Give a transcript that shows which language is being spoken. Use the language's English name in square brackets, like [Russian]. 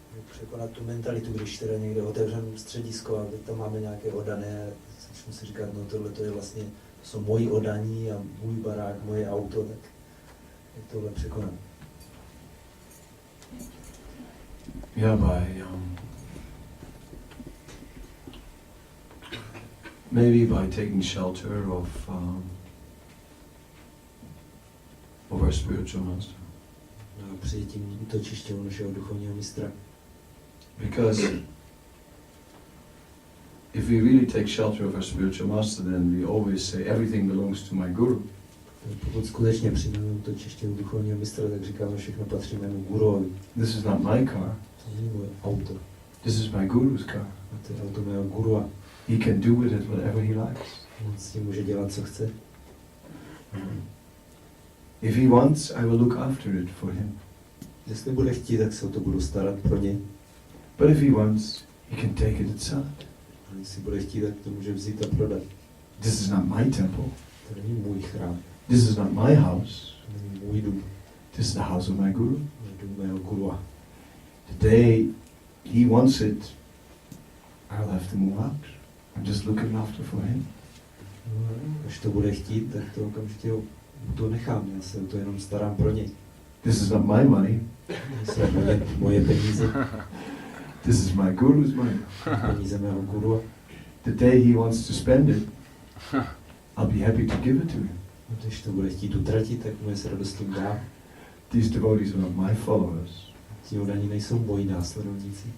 [Czech] Překonat tu mentalitu, když teda někde otevřeme středisko a teď tam máme nějaké oddané, začnu si říkat, no tohle to je vlastně, to jsou moji oddaní a můj barák, moje auto, tak jak tohle překonat? [English] Yeah, maybe by taking shelter of our spiritual master. [Czech] No, přijetím útočiště našeho duchovního mistra. [English] Because if we really take shelter of our spiritual master, then we always say everything belongs to my guru. [Czech] Pokud skutečně přijmeme útočiště u duchovního mistra, tak říkáme, všechno patří mému guruovi. [English] This is not my car. [Czech] To není moje auto. [English] This is my guru's car. [Czech] A to je auto mého gurua. [English] He can do with it whatever he likes. [Czech] On s tím může dělat, co chce. [English] If he wants, I will look after it for him. [Czech] Jestli bude chtít, tak se o to budu starat pro něj. [English] But if he wants, he can take it itself. [Czech] A jestli bude chtít, tak to může vzít a prodat. [English] This is not my temple. [Czech] To není můj chrám. [English] This is not my house. [Czech] To není můj dům. [English] This is the house of my guru. [Czech] To je dům mého gurua. [English] The day he wants it, I'll have to move out. I'm just looking after for him. [Czech] No, až to bude chtít, tak to okamžitě to nechám. Já se o to jenom starám pro něj. [English] This is not my money. [Czech] Jsou moje peníze. [English] This is my guru's money. [Czech] Peníze mého gurua. [English] The day he wants to spend it, I'll be happy to give it to him. [Czech] Když to bude chtít utratit, tak mu je s radostím dá. [English] These devotees are not my followers. [Czech] Ti oddaní nejsou moji následovníci.